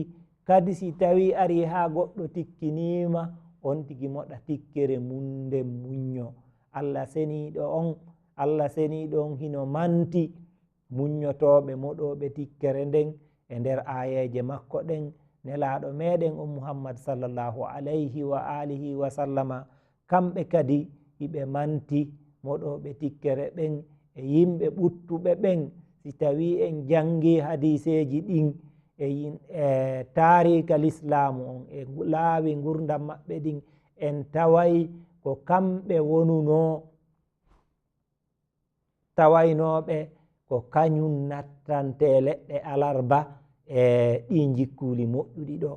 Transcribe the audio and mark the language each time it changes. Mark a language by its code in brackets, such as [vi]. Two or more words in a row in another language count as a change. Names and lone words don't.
[ff] Kadi si tawi ari ha goɗɗo tikkinima, on tigi moɗa tikkere mum nden muñño. Allah seniɗo on, Allah seniɗo on hino manti muññotoɓe moɗoɓe tikkere nden e nder ayeje makko ɗen. Nelaɗo meɗen o Muhammad [ar] صلى الله عليه وعلى آله وسلم, [ff] kamɓe kadi hiɓe manti moɗoɓe tikkere ɓen e yimɓe ɓuttuɓe ɓen. Si tawi en jangi hadiseji ɗin e [ar] طريقة الإسلام [ff] on e laawi gurdam maɓɓe ɗin, en taway ko kamɓe wonuno tawaynoɓe ko kañum nattante leɗɗe alarba e ɗi jikkuli moƴƴuɗi ɗo.